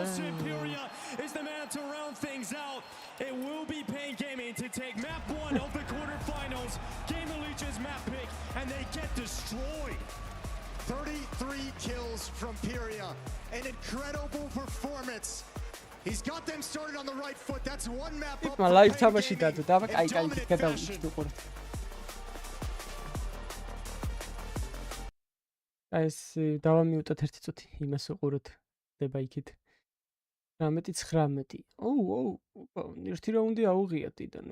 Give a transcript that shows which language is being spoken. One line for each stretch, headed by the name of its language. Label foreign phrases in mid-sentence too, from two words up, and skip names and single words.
English: Pyria is the man to round things out. It will be Pain Gaming to take map 1 of the quarterfinals. GamerLegion's map pick, and they get destroyed. 33 kills from Pyria. An incredible performance. He's got them started on the right foot. That's one map up. My life
Georgian: თამაში დადო და კაი გადავიდე. ეს დავამიუტოთ ერთი წუთი იმას უყუროთ. ხდება იქით. 19-19. ოუ, ერთი რაუნდი აუღია ტიტანი.